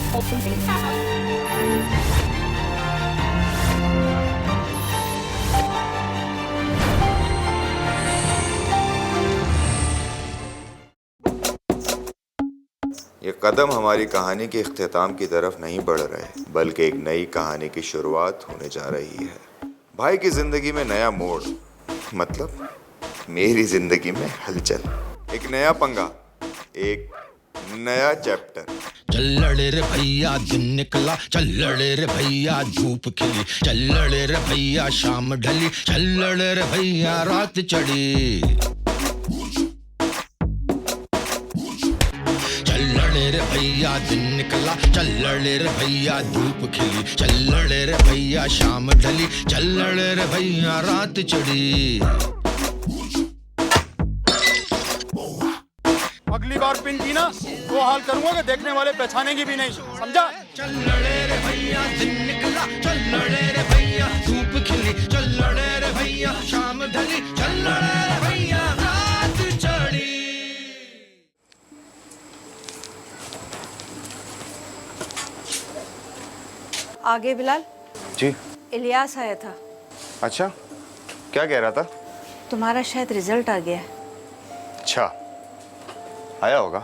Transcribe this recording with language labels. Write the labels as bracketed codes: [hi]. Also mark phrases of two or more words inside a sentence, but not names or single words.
[hi] ये कदम हमारी कहानी के इख्तिताम की तरफ नहीं बढ़ रहे, बल्कि एक नई कहानी की शुरुआत होने जा रही है। भाई की जिंदगी में नया मोड़, मतलब मेरी जिंदगी में हलचल, एक नया पंगा, एक नया चैप्टर। चल्लड़े रे भैया दिन निकला, चल्लड़े रे भैया धूप खिली, चल्लड़े रे भैया शाम ढली, चल्लड़े रे भैया रात चढ़ी। चल्लड़े रे भैया दिन निकला, चल्लड़े रे भैया धूप खिली, चल्लड़े रे भैया शाम ढली, चल्लड़े रे भैया रात चढ़ी। अगली बार पिन की ना वो हाल करूंगा कि देखने वाले पहचानेंगे भी नहीं, समझा? चल्लड़े रे भैया दिन निकला, चल्लड़े रे भैया धूप खिली, चल्लड़े रे भैया शाम ढली, चल्लड़े रे भैया रात चढ़ी। आगे बिलाल जी। इलियास आया था। अच्छा, क्या कह रहा था? तुम्हारा शायद रिजल्ट आ गया है। अच्छा, आया होगा।